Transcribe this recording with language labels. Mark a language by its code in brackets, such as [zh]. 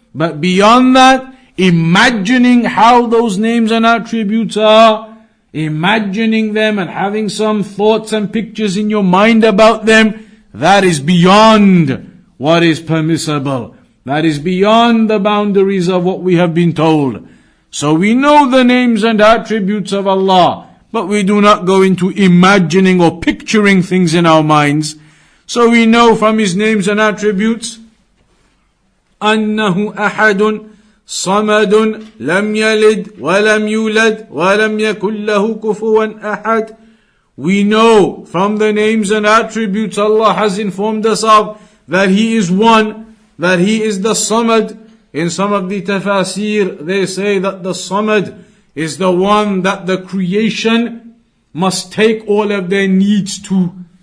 [en] But beyond that, imagining how those names and attributes are, imagining them and having some thoughts and pictures in your mind about them, that is beyond what is permissible. That is beyond the boundaries of what we have been told. So we know the names and attributes of Allah, but we do not go into imagining or picturing things in our minds. So we know from His names and attributes, [ar] أنه أحد صمد لم يلد ولم يولد ولم يكن له كفوا أحد. [en] We know from the names and attributes Allah has informed us of that He is one, that He is the Samad. In some of the tafasir, they say that the Samad is the one that the creation must take all of their needs to.